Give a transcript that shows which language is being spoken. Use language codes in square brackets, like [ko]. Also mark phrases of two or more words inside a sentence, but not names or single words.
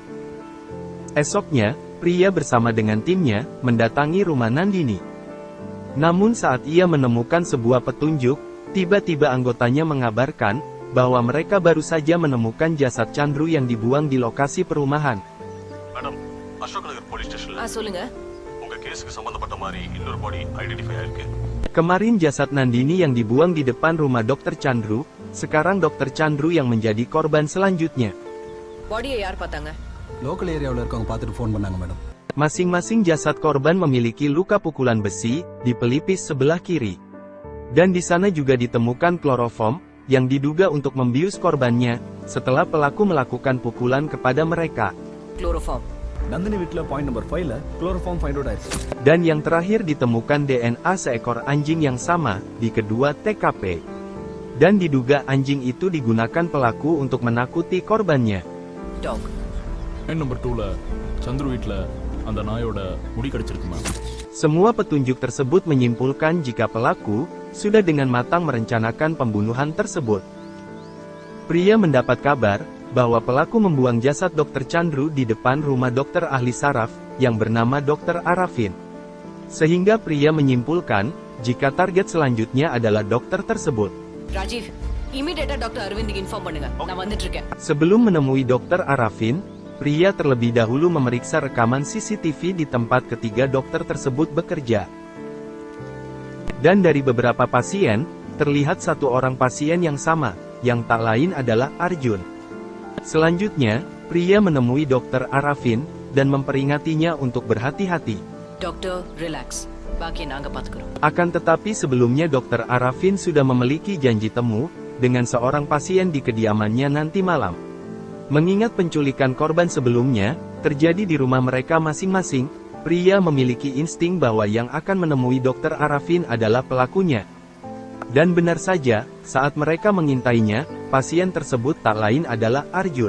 [id] Esoknya, pria bersama dengan timnya, mendatangi rumah Nandini. Namun saat ia menemukan sebuah petunjuk, tiba-tiba anggotanya mengabarkan, bahwa mereka baru saja menemukan jasad Chandru yang dibuang di lokasi perumahan. [en] Madam, Ashok Nagar Police Station. [ta] சொல்லுங்க. உங்க கேஸுக்கு சம்பந்தப்பட்ட மாதிரி இன்னொரு [en] body identify [ta] ஆயிருக்கு. [id] Kemarin jasad Nandini yang dibuang di depan rumah Dr. Chandru, sekarang Dr. Chandru yang menjadi korban selanjutnya. [ta] பாடியை யார் பார்த்தாங்க? [en] Local areaவுல [ta] இருக்கவங்க பார்த்துட்டு ஃபோன் பண்ணாங்க, madam. [id] Masing-masing jasad korban memiliki luka pukulan besi di pelipis sebelah kiri. Dan di sana juga ditemukan kloroform yang diduga untuk membius korbannya setelah pelaku melakukan pukulan kepada mereka. Chloroform. [ta] நந்தினி வீட்ல [en] point number [ta] 5ல [en] chloroform find out [ta] ஆயிடுச்சு. [id] Dan yang terakhir ditemukan DNA seekor anjing yang sama di kedua TKP. Dan diduga anjing itu digunakan pelaku untuk menakuti korbannya. Dog. [ta] நம்பர் 2ல சந்துரு வீட்ல அந்த நாயோட முடி கடிச்சிருக்கு மேம். [id] Semua petunjuk tersebut menyimpulkan jika pelaku sudah dengan matang merencanakan pembunuhan tersebut. Pria mendapat kabar bahwa pelaku membuang jasad Dr. Chandru di depan rumah dokter ahli saraf yang bernama Dr. Arafin. Sehingga pria menyimpulkan jika target selanjutnya adalah dokter tersebut. [ta] ராஜீவ், [en] immediately doctor [ta] அரவிந்துக்கு இன்ஃபார்ம் பண்ணுங்க. நான் வந்துட்டு இருக்கேன். [id] Sebelum menemui Dr. Arafin, pria terlebih dahulu memeriksa rekaman CCTV di tempat ketiga dokter tersebut bekerja. Dan dari beberapa pasien, terlihat satu orang pasien yang sama, yang tak lain adalah Arjun. Selanjutnya, pria menemui Dr. Arafin, dan memperingatinya untuk berhati-hati. [en] doctor, relax. [ta] பாக்கியை நாங்க பாத்துக்கிறோம். [id] Akan tetapi sebelumnya Dr. Arafin sudah memiliki janji temu, dengan seorang pasien di kediamannya nanti malam. Mengingat penculikan korban sebelumnya, terjadi di rumah mereka masing-masing, pria memiliki insting bahwa yang akan menemui Dr. Arafin adalah pelakunya. Dan benar saja, saat mereka mengintainya, pasien tersebut tak lain adalah Arjun.